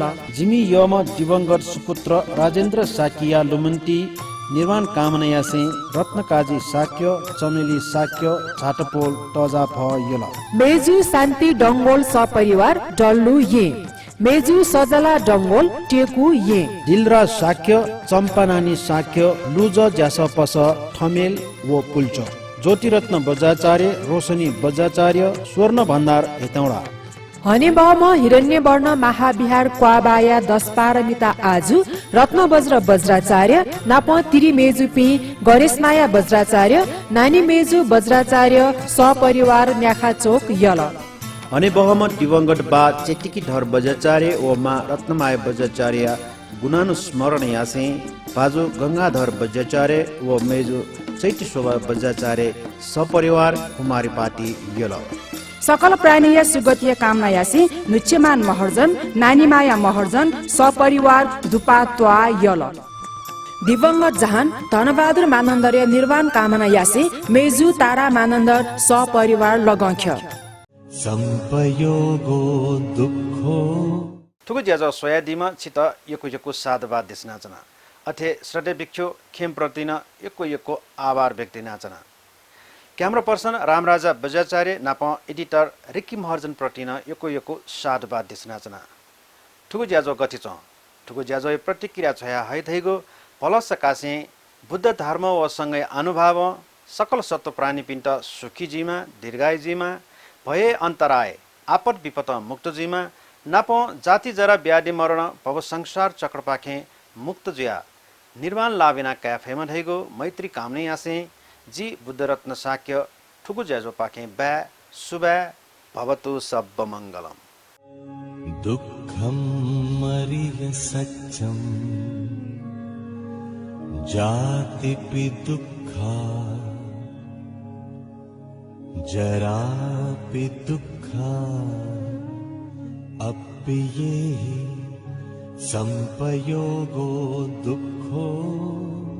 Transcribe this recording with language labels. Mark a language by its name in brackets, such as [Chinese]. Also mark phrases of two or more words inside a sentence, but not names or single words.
[Newari] जिमी यम दिवंगत सुपुत्र राजेन्द्र साकिया लुमन्ती निर्माण कामना से रत्नकाजी साक्य चमेली साक्य झाटपोल टजा भ यल मेजु शान्ति डंगोल सपरिवार डल्लु ये मेजु सजला डंगोल टेकु ये दिलराज साक्य चम्पानानी साक्य लुज ज्यास पस ठमेल वो पुल्चो ज्योतिरत्न बज्राचार्य रोशनी बज्राचार्य स्वर्ण भण्डार हेतौडा हनेबम हिरण्यवर्ण महाविहार क्वाबाया 10 पारमिता आजु रत्न वज्र वज्राचार्य नाप तिरी मेजुपी गणेशमाया वज्राचार्य नानी मेजु वज्राचार्य सपरिवार न्याखा चोक यल हनेबम दिवंगत बा चेटिकी धर बज्राचार्य ओ मा रत्नमाया बज्राचार्य गुणानुस्मरण यासे बाजु गंगाधर बज्राचार्य व मेजु चैत्य शोभा बज्राचार्य सपरिवार कुमारी पाटी यल सकल प्राणीय सुगतीय कामना यासी नुच्यमान महर्जन नानीमाया महर्जन सपरिवार दुपात्वा यल दिवंगत जहान धनबहादुर मानन्दर्य निर्वाण कामना यासी मेजु तारा मानन्दर सपरिवार लगंख्य [Pali] संपयोगो दुःखो [Newari] थुगु ज्याजो सोयादीमा छित यको साधुवाद देश नाचना अथे श्रद्धे भिक्षु खेम प्रतिन यको आभार व्यक्ति नाचना [English] camera person [Newari] रामराजा बज्राचार्य नाप एडिटर रिक्की महर्जन प्रतिन यको साधुवाद देश नाचना ठुगु ज्याजो गति छ ठुगु ज्याजो प्रतिक्रिया छया है थैगो पलस कासे बुद्ध धर्म व सँगै अनुभव सकल सत्व प्राणी पिण्ड सुखी जीमा दीर्घायु जीमा भए अन्तराय आपद विपद मुक्त जीमा नाप जाति जरा व्याधि मरण भव संसार चक्र पाखे मुक्त जिया निर्वाण लाभिना क्याफेमा धैगो मैत्री कामने आसे जी बुद्धरत्न साक्य ठुकु ज्याजो पाखे ब्या सुब्या [Pali] भवतु सब मङ्गलम दुःखं मरिय सत्यं जातिपि दुःखा जरापि दुःखा अप्येहि संपयोगो दुःखो